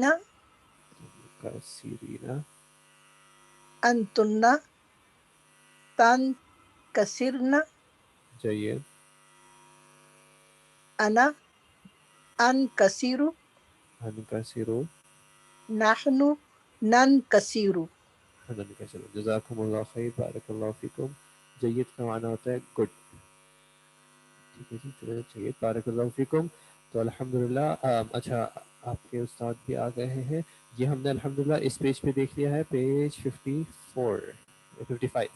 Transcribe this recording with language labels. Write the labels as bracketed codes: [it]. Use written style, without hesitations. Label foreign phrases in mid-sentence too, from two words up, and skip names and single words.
[ar] کثیرین، انتن تنکسرن، [ur] جائیے [ar] انا انکسر، انکسرو، نحن ننکسر. انکسرو. جزاکم اللہ خیر، بارک اللہ فیکم. [ur] جید کا معنی ہوتا ہے گڈ. ٹھیک ہے جی، چلو چلیے، [ar] بارک اللہ فیکم. [ur] تو الحمدللہ اچھا آپ کے استاد بھی آ گئے ہیں. یہ ہم نے الحمدللہ اس پیج پہ دیکھ لیا ہے، پیج 54 55.